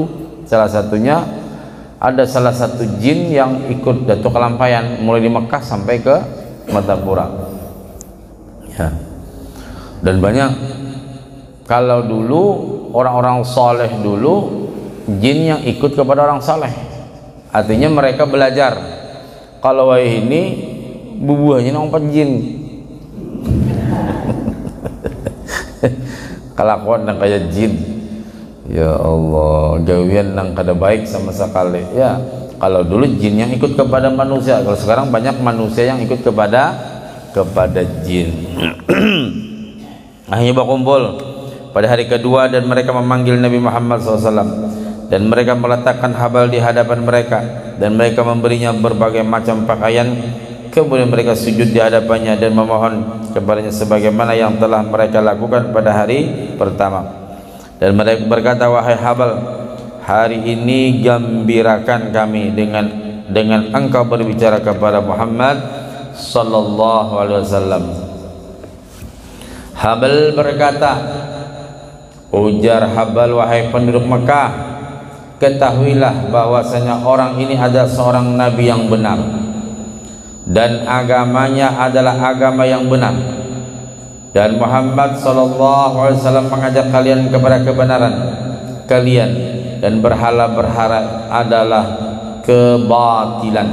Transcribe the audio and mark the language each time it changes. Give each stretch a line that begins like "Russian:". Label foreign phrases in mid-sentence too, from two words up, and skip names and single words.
Indonesian: Salah satunya ada salah satu jin yang ikut Datuk Kelampayan mulai di Mekah sampai ke Martapura. Ya. Dan banyak, kalau dulu orang-orang soleh dulu, jin yang ikut kepada orang soleh, artinya mereka belajar.
Banjar: Kalau ini bubuhnya nompat jin. Kelakuan nang kayak jin, ya Allah, gawian nang kada baik sama sekali.
Indonesian: Ya, kalau dulu jin yang ikut kepada manusia, kalau sekarang banyak manusia yang ikut kepada jin. Akhirnya berkumpul pada hari kedua dan mereka memanggil Nabi Muhammad SAW, dan mereka meletakkan habal di hadapan mereka dan mereka memberinya berbagai macam pakaian. Kemudian mereka sujud di hadapannya dan memohon kepadanya sebagaimana yang telah mereka lakukan pada hari pertama. Dan mereka berkata, wahai Habal, hari ini gembirakan kami dengan engkau berbicara kepada Muhammad
Arabic: صلى الله عليه وسلم.
Indonesian: Habal berkata, ujar Habal, wahai penduduk Mekah, ketahuilah bahwasanya orang ini adalah seorang nabi yang benar dan agamanya adalah agama yang benar, dan Muhammad SAW mengajak kalian kepada kebenaran kalian, dan berhala-berhala adalah kebatilan.